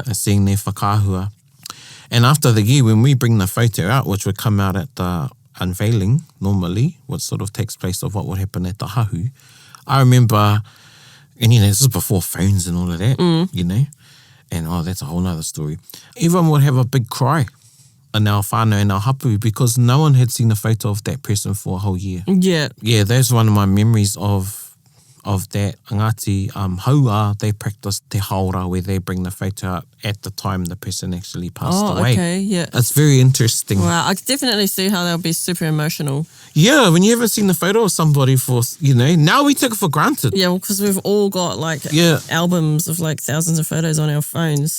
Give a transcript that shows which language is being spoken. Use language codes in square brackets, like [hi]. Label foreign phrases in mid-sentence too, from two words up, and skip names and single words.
[en] Seeing their whakaahua. And after the year, when we bring the photo out, which would come out at the unveiling, normally, what sort of takes place of what would happen at the hahu, I remember, and this is before phones and all of that, and that's a whole nother story. Everyone would have a big cry in our whānau and our hapu because no one had seen a photo of that person for a whole year. Yeah. Yeah, that's one of my memories of that. Ngāti haua, they practice [mi] te haora [en] where they bring the photo out at the time the person actually passed away. Okay, yeah. It's very interesting. Wow, I can definitely see how they'll be super emotional. Yeah, when you haven't seen a photo of somebody for, now we take it for granted. Yeah, well, because we've all got albums of thousands of photos on our phones.